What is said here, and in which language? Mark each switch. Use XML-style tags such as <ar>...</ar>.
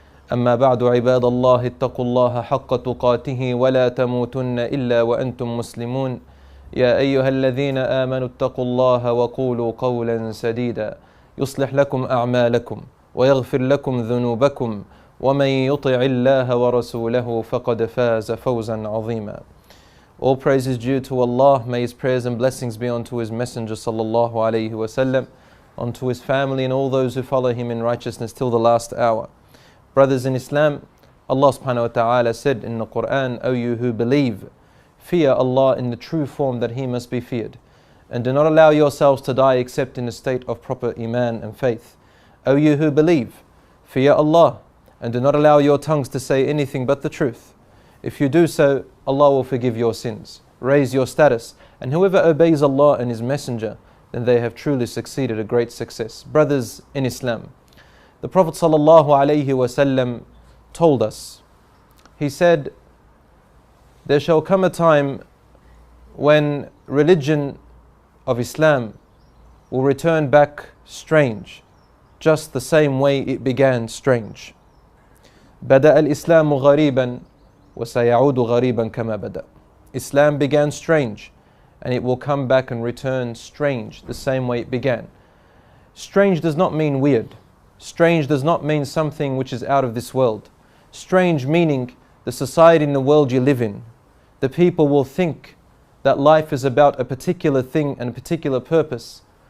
<ar>أما بعد عباد الله اتقوا الله حق تقاته ولا تموتن إلا وأنتم مسلمون. يا أيها الذين آمنوا اتقوا الله وقولوا قولا سديدا يصلح لكم أعمالكم ويغفر لكم ذنوبكم ومن يطع الله ورسوله فقد فاز فوزا عظيما.</ar> <en>All praise is due to Allah. May His prayers and blessings be unto His Messenger sallallahu alayhi wasallam, unto His family and all those who follow Him in righteousness till the last hour. Brothers in Islam, Allah subhanahu wa ta'ala said in the Quran, O you who believe, fear Allah in the true form that He must be feared, and do not allow yourselves to die except in a state of proper iman and faith. O you who believe, fear Allah, and do not allow your tongues to say anything but the truth. If you do so, Allah will forgive your sins, raise your status, and whoever obeys Allah and His Messenger, then they have truly succeeded a great success. Brothers in Islam, the Prophet sallallahu alaihi wasallam told us, he said, there shall come a time when religion of Islam will return back strange, just the same way it began strange.</en> <ar>بدأ الإسلام غريبا وسيعود غريبا كما بدأ.</ar> <en>Islam began strange and it will come back and return strange the same way it began. Strange does not mean weird. Strange does not mean something which is out of this world. Strange meaning the society in the world you live in. The people will think that life is about a particular thing and a particular purpose.</en>